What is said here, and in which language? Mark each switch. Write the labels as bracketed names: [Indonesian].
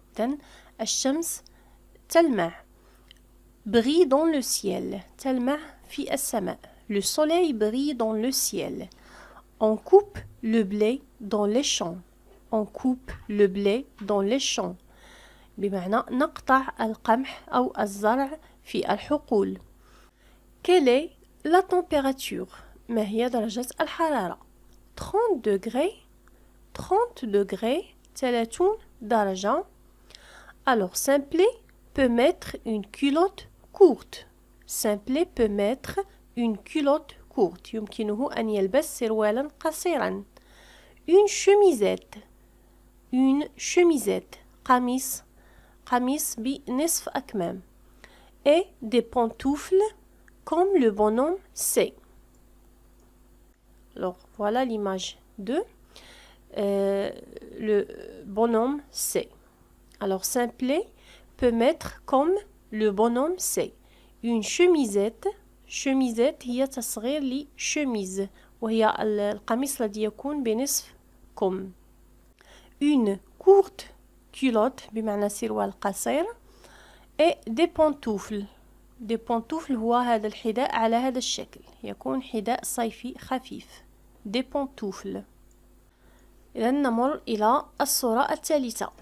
[Arabic] إذن الشمس تلمع. [French] Brille dans le ciel. [Arabic] تلمع في السماء. [French] Le soleil brille dans le ciel. On coupe le blé dans les champs. On coupe le blé dans les champs. [Arabic] بمعنى نقطع القمح أو الزرع في الحقول. [French] Quelle est la température. [Arabic] ما هي درجة الحرارة. [French] 30 degrés. 30 degrés. [Arabic] 30 درجة. [French] Alors simplet peut mettre une culotte courte. Simplet peut mettre une culotte courte. [Arabic] يمكنه أن يلبس سروالا قصيرا. [French] Une chemisette. Une chemisette. [Arabic] قميص بنصف أكمام. [French] Et des pantoufles comme le bonhomme C. Alors voilà l'image 2. Le bonhomme C. Alors simplet peut mettre comme le bonhomme C. Une chemisette. [Arabic] chemisette هي تصغير لشميز، وهي القميص الذي يكون بنصف كم. [French] Une courte culotte [Arabic] بمعنى سروال قصير. [French] et des pantoufles. [Arabic] des pantoufles هو هذا الحذاء على هذا الشكل، يكون حذاء صيفي خفيف. [French] des pantoufles. [Arabic] إذا نمر إلى الصورة الثالثة.